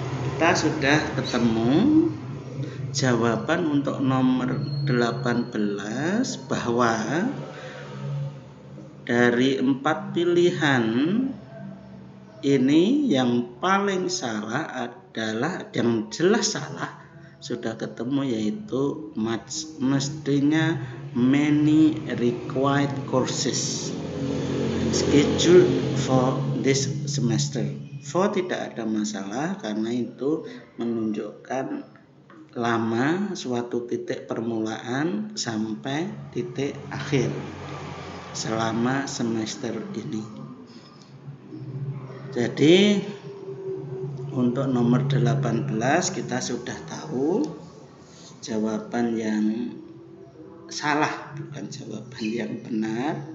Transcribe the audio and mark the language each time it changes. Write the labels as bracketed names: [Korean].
[Indonesian] Kita sudah ketemu jawaban untuk nomor 18 bahwa dari 4 pilihan ini yang paling salah adalah, yang jelas salah sudah ketemu, yaitu much. Mestinya [English] many required courses scheduled for this semester. [Indonesian] For tidak ada masalah karena itu menunjukkan lama suatu titik permulaan sampai titik akhir selama semester ini. Jadi untuk nomor 18 kita sudah tahu jawaban yang salah, bukan jawaban yang benar.